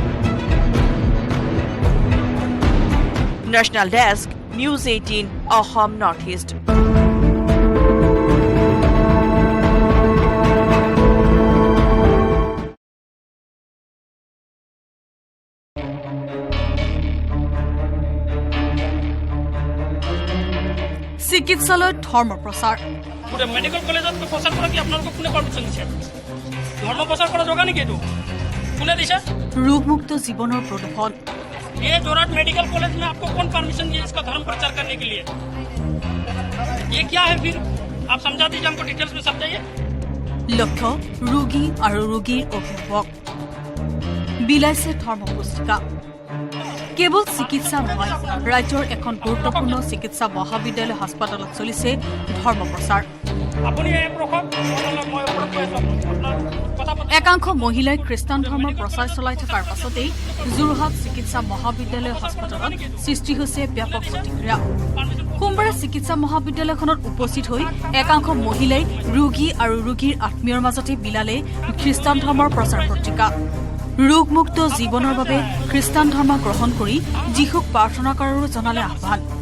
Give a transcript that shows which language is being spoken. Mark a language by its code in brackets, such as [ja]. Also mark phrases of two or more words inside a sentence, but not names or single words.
[en] National Desk [as] নিউজ 18 অসম নৰ্থ ইষ্ট চিকিৎসালয়ত ধৰ্ম প্ৰচাৰ মেডিকেল কলেজত প্ৰচাৰ কৰা কি আপোনালোকক কোনে পাৰমিশ্যন দিছে ধৰ্ম প্ৰচাৰ কৰা জগা নেকি এইটো কোনে দিছে ৰোগমুক্ত জীৱনৰ প্ৰলোভন [hi] ये जोरहाट मेडिकल कॉलेज में आपको कौन परमिशन दिया इसका धर्म प्रचार करने के लिए ये क्या है फिर आप समझा दीजिए हमको डिटेल्स में समझाइए [as] লক্ষ্য ৰোগী আৰু ৰোগীৰ অভিভাৱক বিলাইছে ধৰ্ম পুস্তিকা কেৱল চিকিৎসা নহয় ৰাজ্যৰ এখন গুৰুত্বপূৰ্ণ চিকিৎসা মহাবিদ্যালয় হাস্পাতালত চলিছে ধৰ্ম প্ৰচাৰ একাংশ মহিলাই খ্ৰীষ্টান ধৰ্মৰ প্ৰচাৰ চলাই থকাৰ পাছতেই যোৰহাট চিকিৎসা মহাবিদ্যালয় হাস্পাতালত সৃষ্টি হৈছে ব্যাপক প্ৰতিক্ৰিয়া সোমবাৰে চিকিৎসা মহাবিদ্যালয়খনত উপস্থিত হৈ একাংশ মহিলাই ৰোগী আৰু ৰোগীৰ আত্মীয়ৰ মাজতে বিলালে খ্ৰীষ্টান ধৰ্মৰ প্ৰচাৰ পত্ৰিকা ৰোগমুক্ত জীৱনৰ বাবে খ্ৰীষ্টান ধৰ্ম গ্ৰহণ কৰি যীশুক প্ৰাৰ্থনা কৰাৰো জনালে আহ্বান